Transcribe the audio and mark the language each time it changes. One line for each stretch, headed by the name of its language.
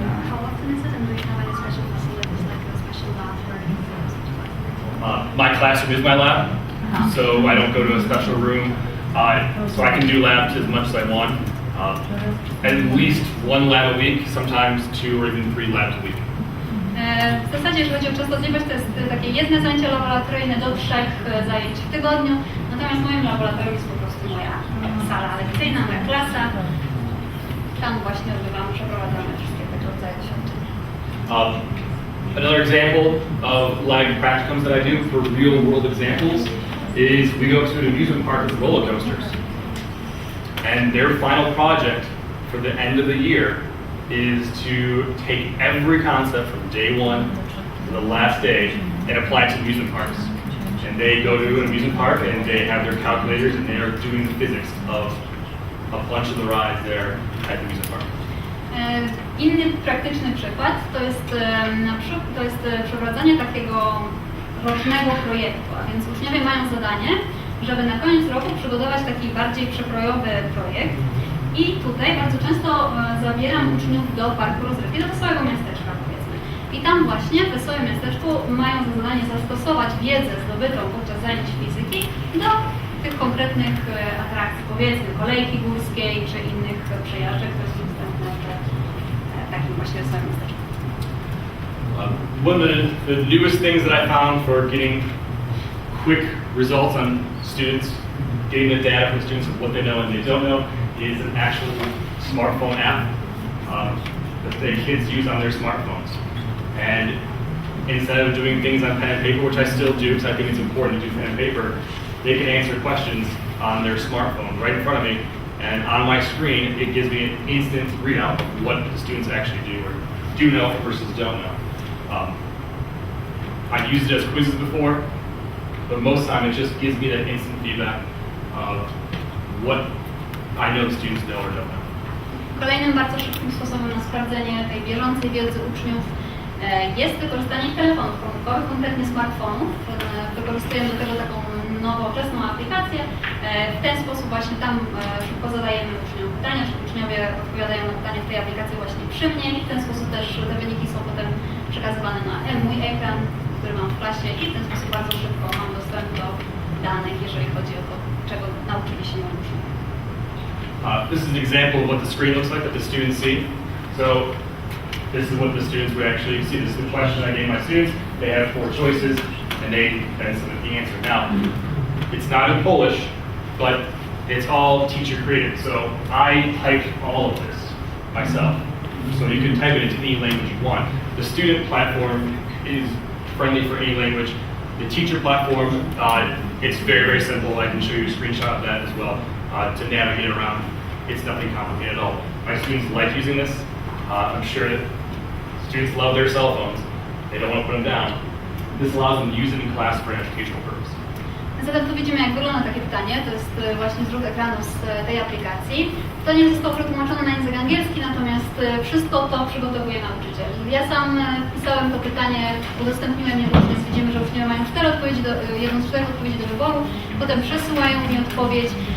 English: How often is it, and do you have any special facilities like a special lab for anything? My classroom is my lab, so I don't go to a special room. So I can do labs as much as I want. At least one lab a week, sometimes 2 or even 3 labs a week.
Polish: W zasadzie, jeżeli chodzi o częstotliwość, to jest takie jedne zajęcie laboratoryjne do 3 zajęć w tygodniu. Natomiast w moim laboratorium jest po prostu moja sala lekcyjna, moja klasa. Tam właśnie przeprowadzamy wszystkie tego rodzaju doświadczenia.
English: Another example of lab practicums that I do for real world examples is we go to an amusement park with roller coasters. And their final project for the end of the year is to take every concept from day 1 to the last day and apply it to amusement parks. And they go to an amusement park and they have their calculators and they are doing the physics of a bunch of the rides there at the amusement park.
Polish: Inny praktyczny przykład to jest przeprowadzanie takiego rocznego projektu, a więc uczniowie mają zadanie, żeby na koniec roku przygotować taki bardziej przekrojowy projekt. I tutaj bardzo często zabieram uczniów do parku rozrywki, do wesołego miasteczka powiedzmy. I tam właśnie w wesołym miasteczku mają za zadanie zastosować wiedzę zdobytą podczas zajęć fizyki do tych konkretnych atrakcji, powiedzmy kolejki górskiej czy innych przejażdżek, które są dostępne w takim właśnie wesołym miasteczku.
English: One of the newest things that I found for getting quick results on students, getting the data from students of what they know and they don't know, is an actual smartphone app that the kids use on their smartphones. And instead of doing things on pen and paper, which I still do because I think it's important to do pen and paper, they can answer questions on their smartphone right in front of me. And on my screen, it gives me an instant readout of what the students actually do or do know versus don't know. I've used it as quizzes before, but most of the time it just gives me that instant feedback of what I know the students know or don't know.
Polish: Kolejnym bardzo szybkim sposobem na sprawdzenie tej bieżącej wiedzy uczniów jest wykorzystanie telefonów komórkowych, konkretnie smartfonów. Wykorzystujemy do tego taką nowoczesną aplikację. W ten sposób właśnie tam szybko zadajemy uczniom pytania, czy uczniowie odpowiadają na pytania w tej aplikacji właśnie przy mnie i w ten sposób też te wyniki są potem przekazywane na mój ekran, który mam w klasie i w ten sposób bardzo szybko mam dostęp do danych, jeżeli chodzi o to, czego nauczyli się moi uczniowie.
English: This is an example of what the screen looks like that the students see. So this is what the students would actually see. This is the question I gave my students. They have 4 choices and they then submit the answer. Now, it's not in Polish, but it's all teacher created. So I typed all of this myself. So you can type it into any language you want. The student platform is friendly for any language. The teacher platform, it's very, very simple. I can show you a screenshot of that as well. To navigate around. It's nothing complicated at all. My students like using this. I'm sure that students love their cell phones. They don't want to put them down. This allows them to use it in class for an educational purpose.
Polish: Zatem tu widzimy, jak wygląda takie pytanie. To jest właśnie zrzut ekranu z tej aplikacji. To nie zostało przetłumaczone na język angielski, natomiast wszystko to przygotowuje nauczyciel. Ja sam pisałem to pytanie, udostępniłem je różnie, widzimy, że uczniowie mają 1 z 4 odpowiedzi do wyboru, potem przesyłają mi odpowiedź.